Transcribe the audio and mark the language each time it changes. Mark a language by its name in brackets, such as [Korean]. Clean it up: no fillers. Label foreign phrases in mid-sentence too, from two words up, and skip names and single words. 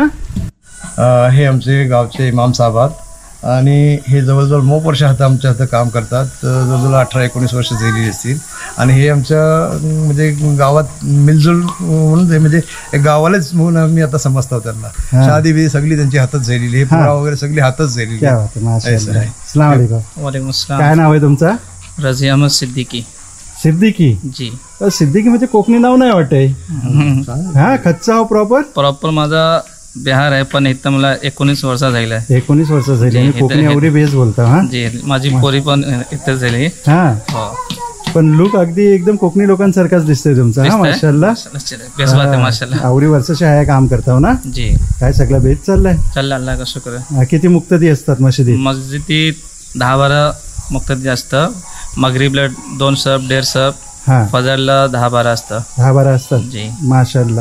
[Marathi] हे आमचे गावचे इमाम साहेब आणि हे जवळजवळ मोप वर्ष हात आमच्या हातात काम करतात. जवळजवळ 18-19 वर्ष झालेली असतील. आणि हे आमच्या म्हणजे गावात मिलजुल म्हणून म्हणजे एक गावालाच म्हणून आम्ही आता समजतो त्यांना. शादी बिदी सगळी त्यांची हातात झालेली. हे पुरा वगैरे सगळी हातच झालेली. अस्सलाम वालेकुम. वालेकुम अस्सलाम. काय नाव आहे तुमचं? रजी अहमद सिद्दीकी. सिद्दीकी. जी. सिद्दीकी म्हणजे कोकणी नाव नाही वाटतंय. हा कच्चा हो प्रॉपर? प्रॉपर माझा बिहार आहे पण इथं मला 19 वर्ष झालेलं आहे. 19 वर्ष झाली आणि कोकणी एवढी बेस बोलता? हा जी माझी पोरी पण इथं झाली. हा हो. पण लुक अगदी एकदम कोकणी लोकांसारखाच दिसतोय तुमचा. हा माशाल्लाह. बेस बात आहे माशाल्लाह. आवडी वर्षाची आहे काम करता ना? जी. काय सगळं बेस चाललाय? चाललं [Urdu] اللہ کا شکر. [Marathi] किती मुक्तदी असतात मशिदीत? मस्जिदीत 10-12 मुक्तती असतं. मगरीबला 2 सब 1.5 सब, हां फजरला 10-12 असतं. 10-12 असतात. जी. माशाल्लाह.